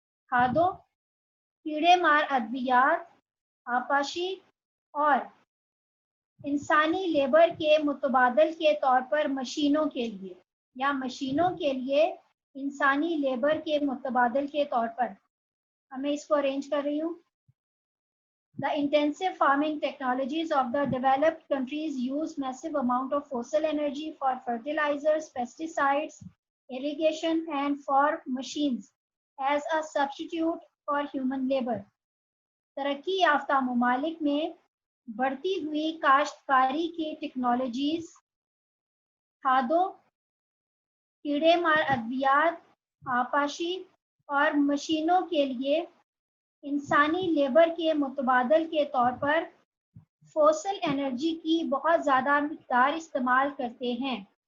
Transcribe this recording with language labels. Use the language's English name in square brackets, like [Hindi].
[Hindi] खादों, कीड़े मार अद्वियात, आपाशी और इंसानी लेबर के मुतबादल के तौर पर मशीनों के लिए, या मशीनों के लिए इंसानी लेबर के मुतबादल के तौर पर. मैं इसको अरेंज कर रही हूँ. [English] The intensive farming technologies of the developed countries use massive amount of fossil energy for fertilizers, pesticides, irrigation and for machines as a substitute for human labor. [Hindi] तरक्की याफ्ता मुमालिक में बढ़ती हुई काश्तकारी की टेक्नोलॉजीज खादों, कीड़े मार अद्वियात, आपाशी और मशीनों के लिए इंसानी लेबर के मुतबादल के तौर पर फोसल एनर्जी की बहुत ज़्यादा मिक़दार इस्तेमाल करते हैं.